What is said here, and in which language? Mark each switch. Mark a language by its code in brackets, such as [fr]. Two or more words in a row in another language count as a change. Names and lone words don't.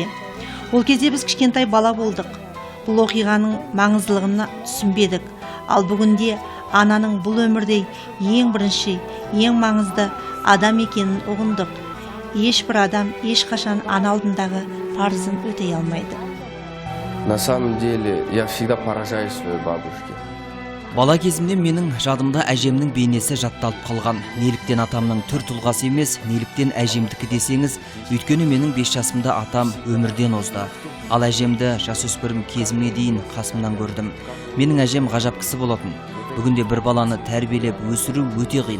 [kk] Ол кезде біз кішкентай бала болдық. Бұл оқиғаның маңыздылығына түсінбедік. Ал бүгінде ананың бұл өмірде ең бірінші, ең маңызды адам екенін ұғындық. Ешбір адам ешқашан ана алдындағы парызын өтей алмайды. [ru] На самом деле, я всегда поражаюсь своей бабушке. [kk] Бала кезімнен менің жадымда әжемнің бейнесі жатталып қалған. Неліктен атамның түр тұлғасы емес, неліктен әжемдікі десеңіз, өйткені менің 5 жасымда атам өмірден озды. Ал әжемді жасөспірім кезіме дейін қасымнан көрдім. Менің әжем ғажап кісі болатын. Бүгінде бір баланы тәрбиелеп өсіру өте қиын.